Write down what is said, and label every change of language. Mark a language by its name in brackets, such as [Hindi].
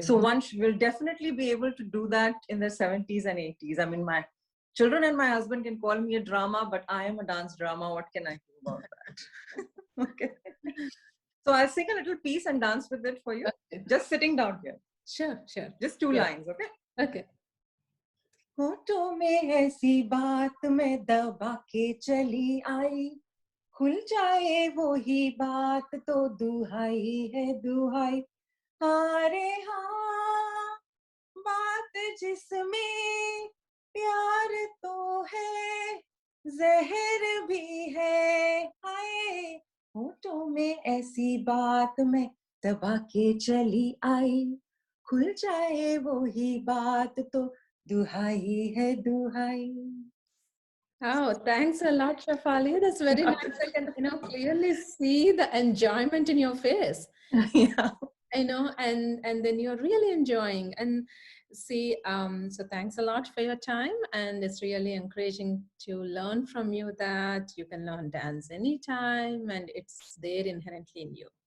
[English] so one will definitely be able to do that in the 70s and 80s. I mean, my children and my husband can call me a drama, but I am a dance drama. What can I do about that? Okay. So I'll sing a little piece and dance with it for you. Okay. Just sitting down here. Sure. Just two lines, okay? Okay. [Hindi] होठों में ऐसी बात मैं दबा के चली आई, खुल जाए वो ही बात तो दुहाई है दुहाई, अरे हाँ बात जिसमें प्यार तो है जहर भी है, हाय होठों में ऐसी बात मैं दबा के चली आई, खुल जाए वो ही बात तो दुहाई है दुहाई. [English] Oh, thanks a lot, Shafali. That's very nice. I can, clearly see the enjoyment in your face. Yeah. And then you're really enjoying. And see, so thanks a lot for your time. And it's really encouraging to learn from you that you can learn dance anytime, and it's there inherently in you.